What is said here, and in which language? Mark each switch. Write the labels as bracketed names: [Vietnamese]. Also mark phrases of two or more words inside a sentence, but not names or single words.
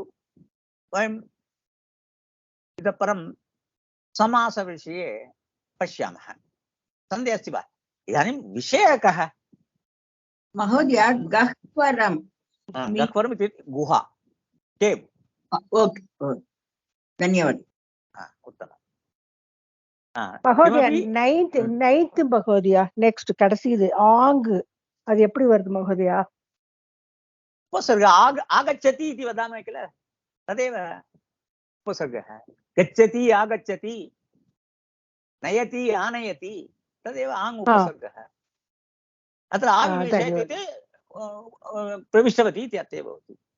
[Sanskrit] वयम् इतः परं समासविषये पश्यामः। सन्देहः अस्ति वा? इदानीं विषयः कः? महोदय गह्वरं गह्वरम् इत्युक्ते गुहा, केव्। ओके धन्यवादः। उत्तमम्। மகோதயா किमपि [Tamil] நைன்த் மகோதயா நெக்ஸ்ட் கடைசி இது ஆங்கு அது எப்படி வருது மகோதயா? [Sanskrit] उपसर्ग आगच्छति इति वदामः किल, तदेव उपसर्गः। गच्छति आगच्छति, नयति आनयति, तदेव आङ् उपसर्गः। अत्र आविवेश इत्युक्ते प्रविष्टवती इति अर्थः भवति।